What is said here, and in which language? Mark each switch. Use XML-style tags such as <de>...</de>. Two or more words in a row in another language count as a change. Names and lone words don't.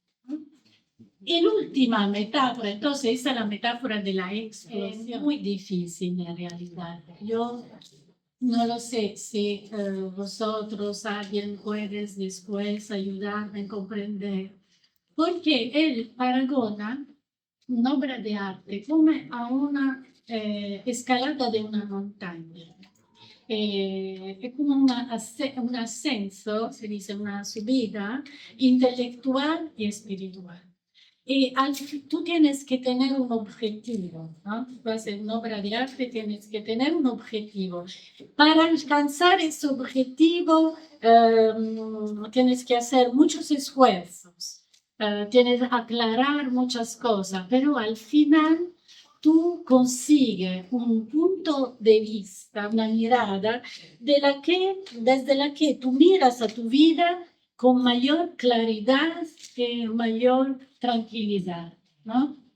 <es>Y la última metáfora, entonces esa es la metáfora de la explosión, muy difícil en realidad. Yo no lo sé si vosotros, alguien puede después ayudarme a comprender, porque él</es> <it>paragona un'opera di arte come a una escalata di una montagna. È come un ascenso, si dice</it> <es>una subida intelectual y espiritual. Y tú tienes que tener un objetivo, ¿no? Tú haces una obra de arte, tienes que tener un objetivo. Para alcanzar ese objetivo, tienes que hacer muchos esfuerzos, tienes que aclarar muchas cosas, pero al final tú consigues un punto de vista, una mirada desde la que tú miras a tu vida con mayor claridad y mayor tranquilidad, ¿no?</es>